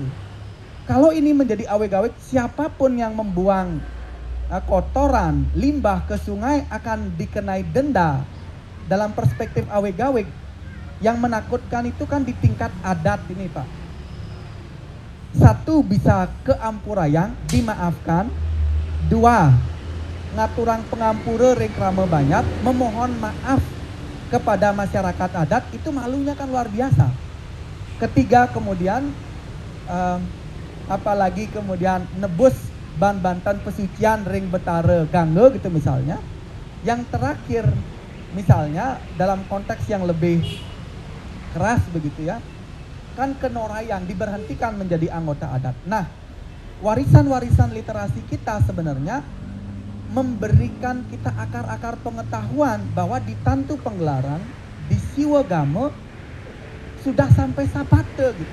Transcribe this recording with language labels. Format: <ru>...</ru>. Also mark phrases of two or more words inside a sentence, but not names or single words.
<id>Kalau ini menjadi aweg-aweg, siapapun yang membuang kotoran, limbah ke sungai akan dikenai denda. Dalam perspektif aweg-aweg, yang menakutkan itu kan di tingkat adat ini, Pak. 1, bisa ke ampurayang, dimaafkan. 2,</id> <ban>ngaturang pengampura rekrame</ban> <id>banyak, memohon maaf kepada masyarakat adat, itu malunya kan luar biasa. 3, kemudian apalagi kemudian</id> <ban>nebus ban bantan pesucian ring betara gangge</ban> <id>gitu misalnya. Yang terakhir misalnya dalam konteks yang lebih keras begitu ya, kan kenoraian diberhentikan menjadi anggota adat. Nah, warisan-warisan literasi kita sebenarnya memberikan kita akar-akar pengetahuan bahwa di tantu penggelaran, di siwagama sudah sampai sapate gitu.</id>